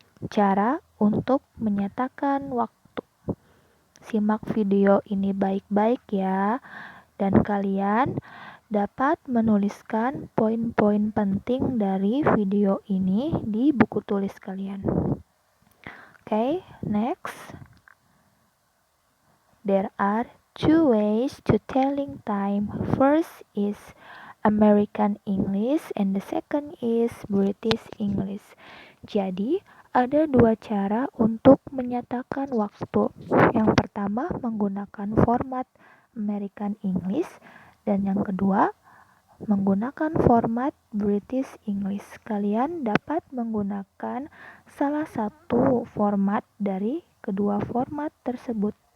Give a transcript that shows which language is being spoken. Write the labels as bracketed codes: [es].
[id] Cara untuk menyatakan waktu. Simak video ini baik-baik ya, dan kalian dapat menuliskan poin-poin penting dari video ini di buku tulis kalian. [en] Okay, next. There are 2 ways to telling time. First is American English and the second is British English. [id] Jadi, ada 2 cara untuk menyatakan waktu. Yang pertama menggunakan format American English dan yang kedua menggunakan format British English. Kalian dapat menggunakan salah satu format dari kedua format tersebut.